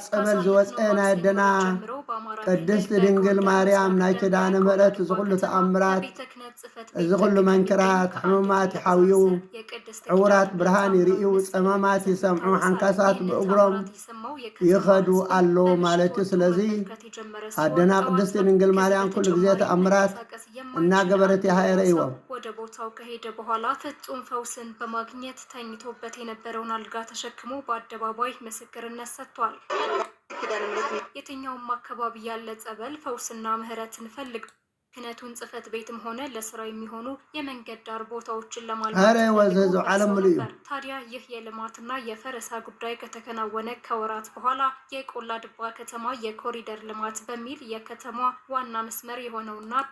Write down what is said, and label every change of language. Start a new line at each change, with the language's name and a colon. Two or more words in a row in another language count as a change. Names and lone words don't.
Tigrinya: ጸበል ዝወፀ ናይ ኣደና ቅድስቲ ድንግል ማርያም ናይ ኪዳነ ምሕረት እዚ ኩሉ ተኣምራት እዚ ኩሉ መንክራት ሕሙማት ይሓውዩ ዕውራት ብርሃን ይርእዩ ጸማማት ይሰምዑ ሓንካሳት ብእግሮም ይኸዱ ኣሎ ማለት እዩ። ስለዚ ኣደና ቅድስቲ ድንግል ማርያም ኩሉ ግዜ ተኣምራት እናገበረት ይሃይረእይዎም።
Amharic: ወደ ቦታው ከሄደ በኋላ ፍጹም ፈውስን በማግኘት ተኝቶበት የነበረውን አልጋ ተሸክሞ በአደባባይ ምስክርነት ሰጥቷል። የትኛውም አካባቢ ያለ ጸበል ፈውስና ምህረትን ፈልግ ክህነቱን ጽሕፈት ቤትም ሆነ ለስራ የሚሆኑ የመንገድ ዳር ቦታዎችን ለማልማት ታዲያ ይህ የልማትና የፈረሳ ጉዳይ ከተከናወነ ከወራት በኋላ የቆላ ድባ ከተማ የኮሪደር ልማት በሚል የከተማ ዋና መስመር የሆነውና